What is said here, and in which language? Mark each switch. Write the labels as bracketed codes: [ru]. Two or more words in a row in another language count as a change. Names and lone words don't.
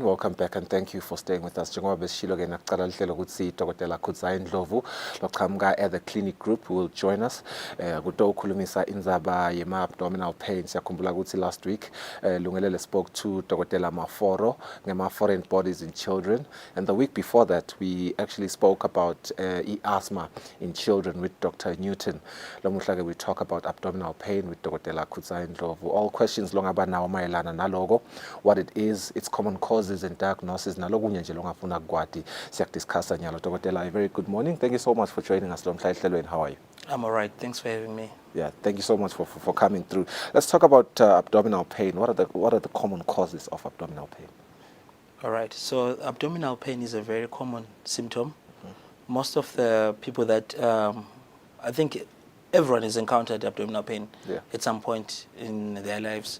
[en] Welcome back and thank you for staying with us. [ss] Njengoba besishilo ke nakuqala lihlelo ukuthi Dr. [en] Kusile Ndlovu loqhamuka at the clinic group will join us. [ss] Kuto ukhulumisa indzaba yema [en] abdominal pain. [ss] Siyakhumbula ukuthi [en] last week Lungelele spoke to Dr. Maforo ngema foreign bodies in children, and the week before that we actually spoke about asthma in children with Dr. Newton. Lamuhla we talk about abdominal pain with Dr. Kusile Ndlovu. All questions long about now [ss] mayelana nalogo, [en] what it is, its common causes and diagnosis. [ss] Nalogunye nje longafuna kwati siyakudiscussa nyalo. [en] Dr. A very good morning. Thank you so much for joining us. How are you? I'm all right. Thanks for having me. Yeah, thank you so much for coming through. Let's talk about abdominal pain. What are the common causes of abdominal pain? All right. So abdominal pain is a very common symptom most of the people that I think everyone has encountered abdominal pain at some point in their lives.